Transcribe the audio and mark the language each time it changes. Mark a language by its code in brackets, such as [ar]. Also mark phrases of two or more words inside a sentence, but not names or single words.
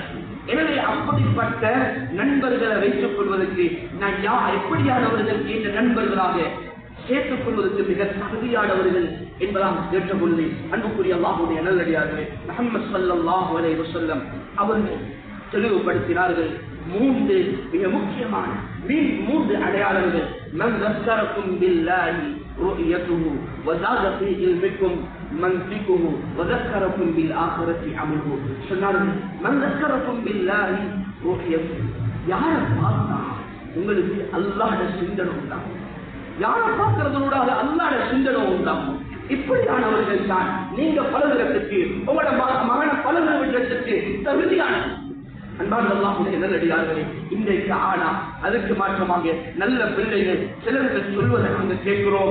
[ta] எனவே அப்படிப்பட்ட நண்பர்களை வைத்துக் கொள்வதற்கு நான் எப்படியானவர்கள் என்ற நண்பர்களாக சேர்த்துக் கொள்வதற்கு மிக தகுதியானவர்கள் என்பதாக கேட்டுக்கொண்டு அன்புக்குரிய அல்லாஹ்வுடைய நல்லடியார்களே, முஹம்மது [ar] صلى الله عليه وسلم [ta] அவர்கள் தெளிவுபடுத்தினார்கள். மூன்று மிக முக்கியமான மூன்று அடையாளங்கள். [ar] மன் ذكركم بالله رؤيته وزاد في علمكم منطقه وذكركم بالآخرة عمله. சொன்னார்கள், மன் ذكركم بالله رؤيته, [ta] யாரை பார்த்தா உங்களுக்கு அல்லாஹ்வுடைய சிந்தனை உண்டாகும், யாரை பார்க்கிறதோட அல்லாஹ்வுடைய சிந்தனை உண்டாகும். இப்படியானவர்கள் தான் நீங்க பழகுறதுக்கு, உங்களோட மகனை பழகுற விடத்துக்கு தகுதியான. அன்பான அல்லாஹ்வுடைய நல்லடியார்களே, இன்றைக்கு ஆனா அதுக்கு மாற்றமாக நல்ல பிள்ளைகள் சிலர்கள் சொல்வதை நாங்கள் கேட்கிறோம்.